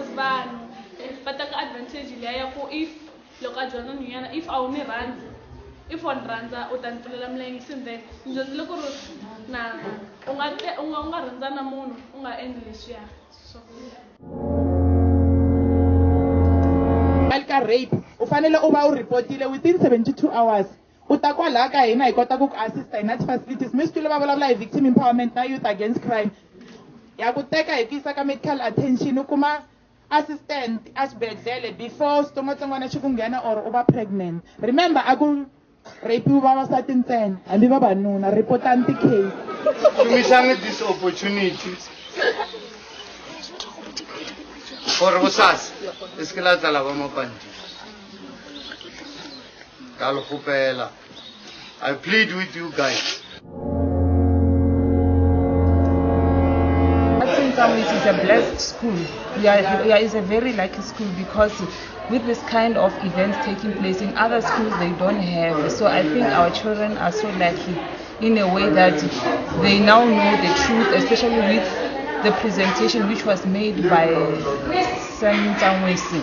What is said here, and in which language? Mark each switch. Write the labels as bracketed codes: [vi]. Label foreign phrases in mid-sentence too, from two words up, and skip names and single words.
[ts] Vanhu va teka advantage liya ya ku if loko a dyondza nhwanyana if a wu ni rhandzi if wa ni rhandza u ta ni pfulela milenge since ni dyondzile ku ri na u nga rhandza na munhu u nga endli leswiya ka rape u fanele u va u report-ile [en] within 72 hours [ts] u ta kwalaha ka hina hi kota ku ku assista hi na ti-facilities mi swi twile va vulavula hi [en] victim empowerment [ts] na [en] youth against crime [ts] ya ku teka hi ku yisa ka [en] medical attention [ts] u kuma assistant a xibedhlele before xitsongwatsongwana xi ku nghena or u va pregnant remember a ku rapiwa vavasati ntsena hambi vavanuna report-ani ti-case [nso] shumisani [en] this opportunity [nso] gore bosasa e se ke la tsala ba mapandi ka le kgopela [en] I plead with you guys. Some a blessed school. It's a very lucky school because with this kind of events taking place in other schools they don't have. So I think our children are so lucky in a way that they now know the truth, especially with the presentation which was made by Sam Tangwesi.